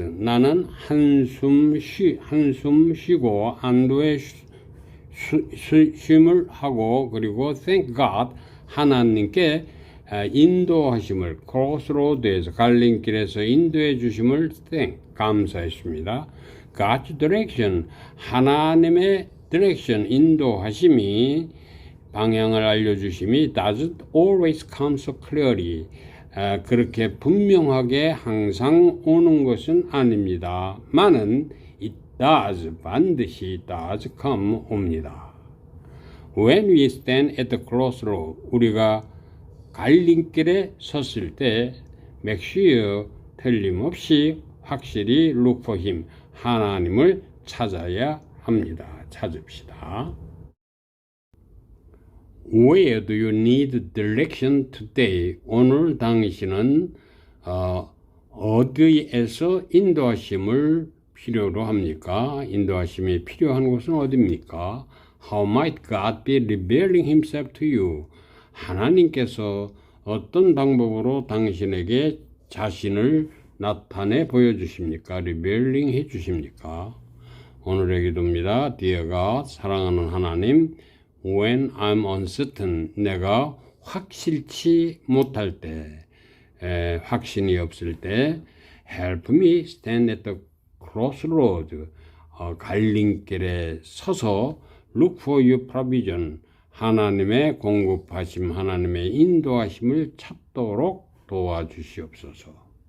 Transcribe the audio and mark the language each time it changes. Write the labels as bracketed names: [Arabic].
[Korean] 나는 한숨 쉬고 안도의 쉼을 하고, 그리고 [English] thank God, [Korean] 하나님께 인도하심을, crossroad에서 갈림길에서 인도해 주심을 감사했습니다. [English] God's direction, [Korean] 하나님의 direction, 인도하심이, 방향을 알려주심이 [English] doesn't always come so clearly, [Korean] 그렇게 분명하게 항상 오는 것은 아닙니다. 만은 [English] it does, [Korean] 반드시 [English] does come, [Korean] 옵니다. [English] When we stand at the crossroad, [Korean] 우리가 갈림길에 섰을 때 [English] make sure, [Korean] 틀림없이 확실히 [English] look for him, [Korean] 하나님을 찾아야 합니다. 찾읍시다. [English] Where do you need direction today? [Korean] 오늘 당신은 어디에서 인도하심을 필요로 합니까? 인도하심이 필요한 곳은 어디입니까? [English] How might God be revealing himself to you? [Korean] 하나님께서 어떤 방법으로 당신에게 자신을 나타내 보여주십니까? revealing 해주십니까? 오늘의 기도입니다. [English] Dear God, [Korean] 사랑하는 하나님, [English] When I'm uncertain, [Korean] 내가 확실치 못할 때, 확신이 없을 때, [English] help me stand at the crossroad, [Korean] 갈림길에 서서 [English] look for your provision, [Korean] 하나님의 공급하심, 하나님의 인도하심을 찾도록 도와주시옵소서.